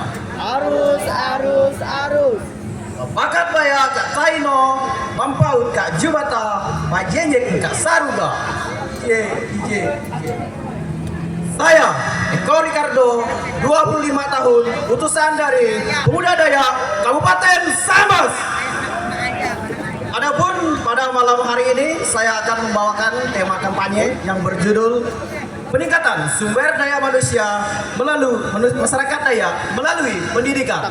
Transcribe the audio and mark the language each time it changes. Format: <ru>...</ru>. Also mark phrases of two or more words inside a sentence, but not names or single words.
<knx>Arus, arus, arus. Bakat Baya Kak Taino, Mampaut Kak Jubata, Bajenjek Kak Saruga.</knx> <id>Saya Eko Ricardo, 25 tahun, utusan dari Pemuda Dayak Kabupaten Sambas. Adapun pada malam hari ini saya akan membawakan tema kampanye yang berjudul peningkatan sumber daya manusia melalui masyarakat Dayak melalui pendidikan.</id>